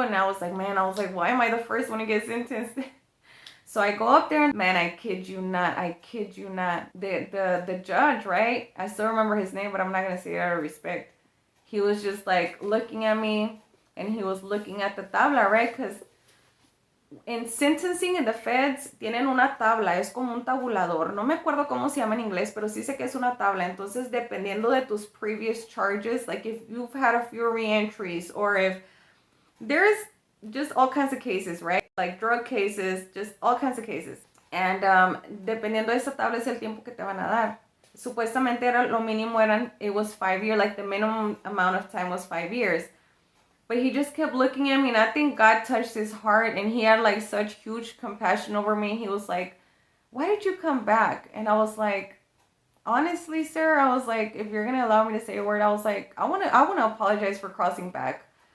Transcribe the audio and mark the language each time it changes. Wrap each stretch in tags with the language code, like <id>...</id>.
<en>And I was like, why am I the first one to get sentenced? So I go up there and, man, I kid you not. The judge, right? I still remember his name, but I'm not going to say it out of respect. He was just like looking at me, and he was looking at the tabla, right?</en> <es>Because en</es> <en>sentencing in the feds</en> <es>tienen una tabla, es como un tabulador. No me acuerdo cómo se llama en inglés, pero sí sé que es una tabla. Entonces, dependiendo de tus</es> <en>previous charges, like if you've had a few reentries, or if there's just all kinds of cases, right? Like drug cases, just all kinds of cases.</en> <es>And dependiendo de esa tabla es el tiempo que te van a dar. Supuestamente era lo mínimo</es> <en>it was 5 years, like the minimum amount of time was 5 years. But he just kept looking at me, and I think God touched his heart, and he had like such huge compassion over me. He was like, why did you come back? And I was like, honestly, sir, I was like, if you're going to allow me to say a word, I was like, I want to apologize for crossing back.</en>